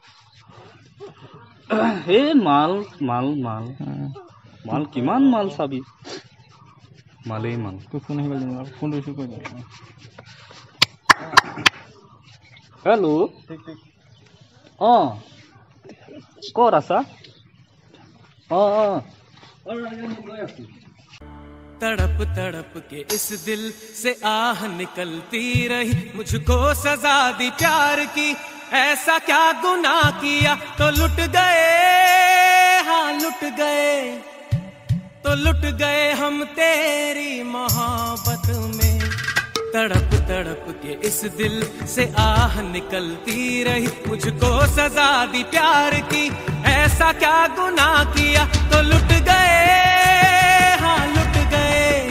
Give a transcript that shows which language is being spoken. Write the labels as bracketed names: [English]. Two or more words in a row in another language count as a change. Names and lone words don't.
[Assamese] এই মাল মাল মাল মাল কিমান মাল চাবি মালেই মাল তোৰ ফোন আহিব ফোন ৰিচিভ কৰি দিয়া हेलो ক'ত আছা [Hindi] तड़प तड़प के इस दिल से आह निकलती रही मुझको सजा दी प्यार की ऐसा क्या गुनाह किया तो लुट गए हाँ लुट गए तो लुट गए हम तेरी मोहब्बत में तड़प तड़प के इस दिल से आह निकलती रही मुझको सजा दी प्यार की ऐसा क्या गुनाह किया तो लुट गए हाँ लुट गए